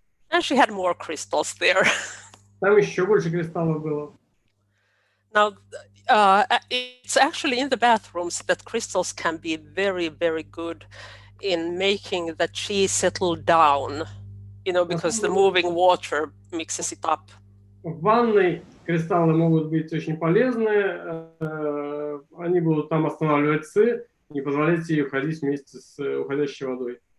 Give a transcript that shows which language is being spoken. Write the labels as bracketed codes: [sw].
[en] And she had more crystals there. [ru] Там еще больше кристаллов было. [en] Now, it's actually in the bathrooms that crystals can be very, very good in making the chi settle down, you know, because the moving water mixes it up. [ru] В ванной кристаллы могут быть очень полезны. Они будут там останавливать ци, не позволять ей уходить вместе с уходящей водой.